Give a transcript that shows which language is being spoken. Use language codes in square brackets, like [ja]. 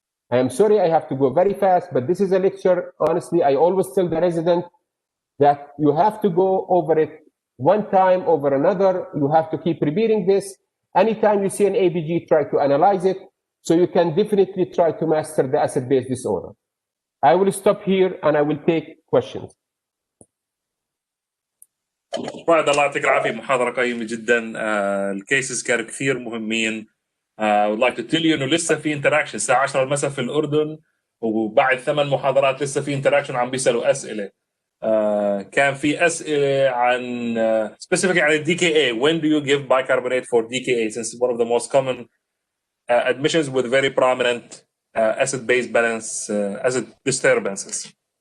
[en] I am sorry I have to go very fast, but this is a lecture. Honestly, I always tell the resident that you have to go over it one time over another. You have to keep repeating this. Anytime you see an ABG, try to analyze it. So you can definitely try to master the acid-base disorder. I will stop here and I will take questions. [ar] رائد، الله يعطيك العافية. محاضرة قيمة جدا. الكيسز كانوا كثير مهمين. [en] I would like to tell you [ar] إنه لسه في interaction الساعة 10 المساء في الأردن، وبعد 8 محاضرات لسه في interaction عم بيسألوا أسئلة. كان في أسئلة عن specifically عن DKA. [en] When do you give bicarbonate for DKA, since it's one of the most common admissions with very prominent acid-base balance, acid disturbances?